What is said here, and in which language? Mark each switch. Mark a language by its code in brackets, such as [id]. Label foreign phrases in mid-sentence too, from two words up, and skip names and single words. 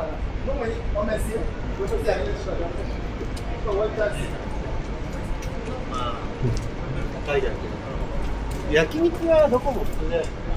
[pt] Vamos aí, vamos assim. Vou fazer aí, deixa eu ver. Vou fazer assim. [ja] まあ高いだけど焼肉はどこも普通だよね